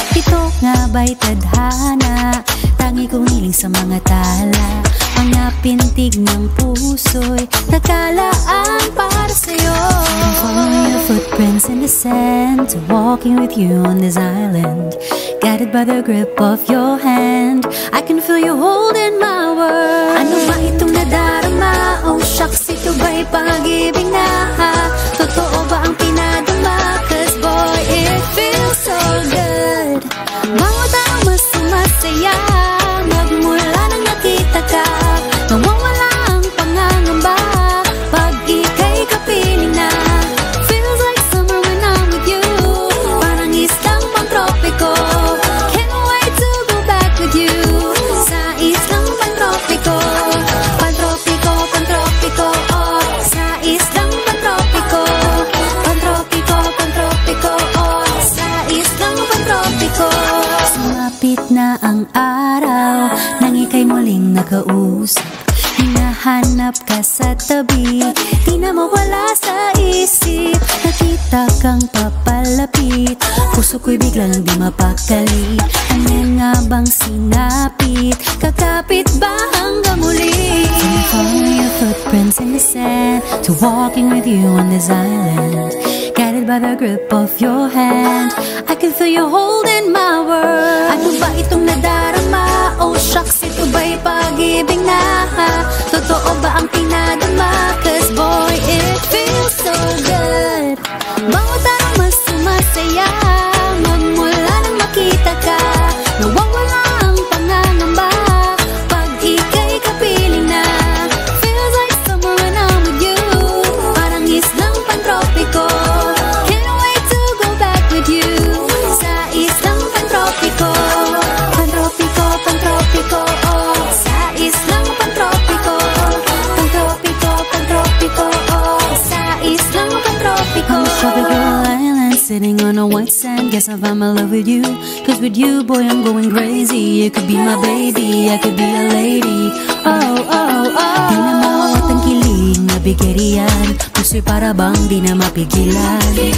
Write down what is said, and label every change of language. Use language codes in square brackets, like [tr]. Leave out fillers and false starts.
[tl] Ito nga ba'y tadhana, tangi kong hiling sa mga tala. Mga pintig ng puso'y nakalaan para sa'yo. [en] I'm following your footprints in the sand, to walking with you on this island. Guided by the grip of your hand, I can feel you holding my world. [tl] Ano ba itong nadarama? [en] Oh shucks, [tl] ito ba'y pag-ibig na? Totoo ba ang pinadama? [en] Cause boy, it feels so good. [tl] Bawat araw mas sumasaya, magmula nang nakita ka. Nawawala ang pangangamba pag ika'y kapiling na. [en] Feels like summer when I'm with you, [tl] parang islang pang-tropiko. [en] Can't wait to go back with you, [tl] sa islang pang-tropiko. Pang-tropiko, pang-tropiko, oh, sa islang pang-tropiko. Pang-tropiko, pang-tropiko, oh, sa islang pang-tropiko. Sumapit na ang araw, nang ika'y muling nakausap. Hinahanap ka sa tabi, di na mawala sa isip. Nakita kang papalapit, puso ko'y biglang di mapakali. Ano nga bang sinapit, kakapit ba hanggang muli? [en] From following your footprints in the sand, to walking with you on this island. Guided by the grip of your hand, I can feel you holding my world. [tl] Ano ba itong nadarama? [en] Oh shucks, [tl] ito ba'y pag-ibig na? Totoo ba ang pinadama? [en] Cause boy, it feels so good. [tl] Bawat araw mas sumasaya, magmula nang makita ka. Nawawala ang pangangamba pag ika'y kapiling na. [en] Feels like summer when I'm with you, [tl] parang islang pang-tropiko. [en] Can't wait to go back with you, [tl] sa islang pang-tropiko. Pang-tropiko, pang-tropiko, oh, sa islang pang-tropiko. Pang-tropiko, pang-tropiko, oh, sa islang pang-tropiko. [en] On the tropical island, sitting on a white sand, guess I found my love with you. Cause with you, boy, I'm going crazy. You could be my baby, I could be a lady. Oh, oh, oh. [tl] Di na mawawat ang kiling na bigerian, puso'y para bang di na mapigilan.